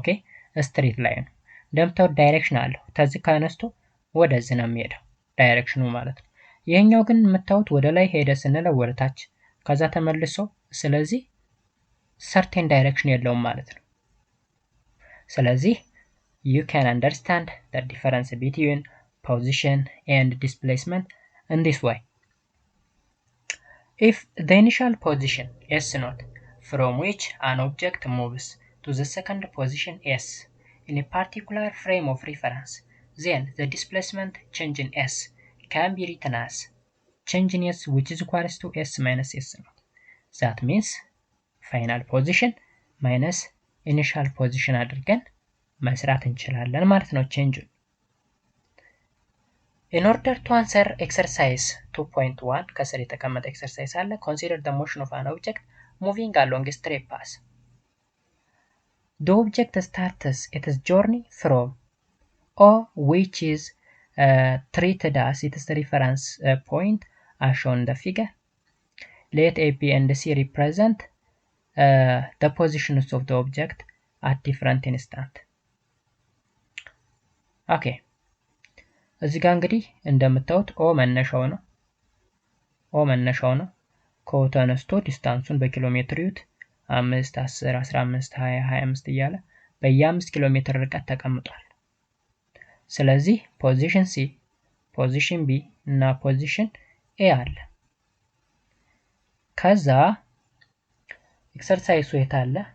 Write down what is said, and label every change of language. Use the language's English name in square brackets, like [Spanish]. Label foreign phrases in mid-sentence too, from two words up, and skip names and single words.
[English] straight line [Amharic] እንደምታዩት ዳይሬክሽን አለው። ከዚህ ከነስቶ ወደዚህ ነው የሚሄደው ዳይሬክሽኑ ማለት ነው። ይሄኛው ግን የምታዩት ወደ ላይ ሄደ ስንለው ወደ ታች ከዛ ተመልሶ ስለዚህ [English] certain direction [Amharic] የለውም ማለት ነው። ስለዚህ [English] you can understand the difference between position and displacement in this way. If the initial position S0 from which an object moves to the second position S in a particular frame of reference, then the displacement change in S can be written as change in S which is equals to S minus S0. That means final position minus initial position [Amharic] አድርገን መስራት እንችላለን ማለት ነው ቼንጁን። [English] In order to answer exercise 2.1 [Amharic] ከስር የተቀመጠ ኤክሰርሳይዝ አለ። [English] Consider the motion of an object moving along a straight path. The object starts its journey from O, which is treated as its reference point as shown in the figure. Let A, B, and C represent the positions of the object at different instants. [Amharic] ኦኬ እዚህ ጋር እንግዲህ እንደምታዩት ኦ መነሻው ነው። ከኦ ተነስቶ ዲስታንሱን በኪሎ ሜትር ይዩት 5 10 15 20 25 እያለ በየ5 ኪሎ ሜትር ርቀት ተቀምጧል። ስለዚህ ፖዚሽን ሲ፣ ፖዚሽን ቢ እና ፖዚሽን ኤ አለ። ከዛ ኤክሰርሳይሱ የት አለ?